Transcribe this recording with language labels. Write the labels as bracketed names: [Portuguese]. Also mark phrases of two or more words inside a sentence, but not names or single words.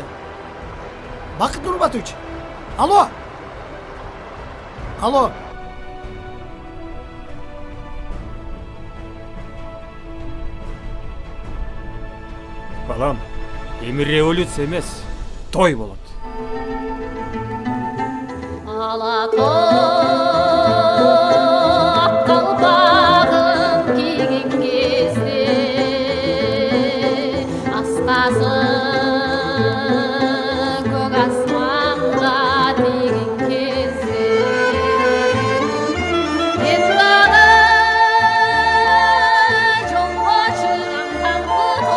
[Kyrgyz] Бакыт Нурбатович. Алло. Алло. Балам, эми революция эмес, той болот. [Kazakh] Қалпағын киген кезде аспазы көк аспанға тиген кезде ендігі жолға шығам таңғы